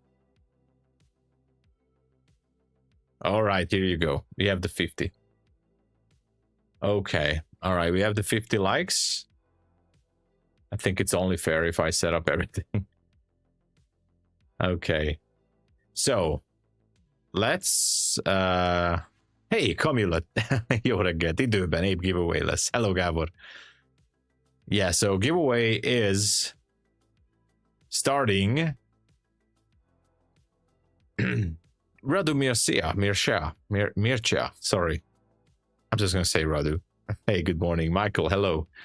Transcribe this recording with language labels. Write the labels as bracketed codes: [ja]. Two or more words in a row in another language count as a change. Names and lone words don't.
[en] All right. Here you go. We have the 50. Okay. All right. We have the 50 likes. I think it's only fair if I set up everything. Okay. So let's hey, Kamulat. [hu] Jó reggelt, időben, épp giveaway lesz. [en] Hello, Gábor. Yeah, so giveaway is starting. Radu Mircea, sorry. I'm just gonna say Radu. Hey, good morning. Michael, hello.